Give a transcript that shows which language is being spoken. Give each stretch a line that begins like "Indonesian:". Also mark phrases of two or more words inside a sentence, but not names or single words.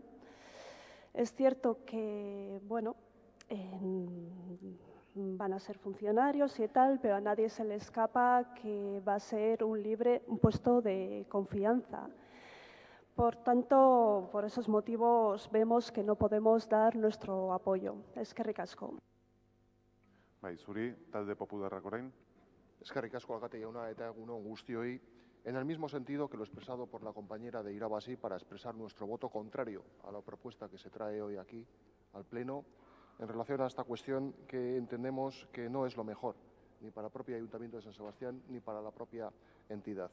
Spanish: Es cierto que, bueno, van a ser funcionarios y tal, pero a nadie se le escapa que va a ser un puesto de confianza. Por tanto, por esos motivos vemos que no podemos dar nuestro apoyo.
Basque: Eskerrik asko. Bai, zuri, talde popularrak orain. Eskerrik asko alkate jauna eta egun on guztioi.
Spanish: En el mismo sentido que lo expresado por la compañera de Irabasi para expresar nuestro voto contrario a la propuesta que se trae hoy aquí al Pleno en relación a esta cuestión que entendemos que no es lo mejor ni para el propio Ayuntamiento de San Sebastián ni para la propia entidad.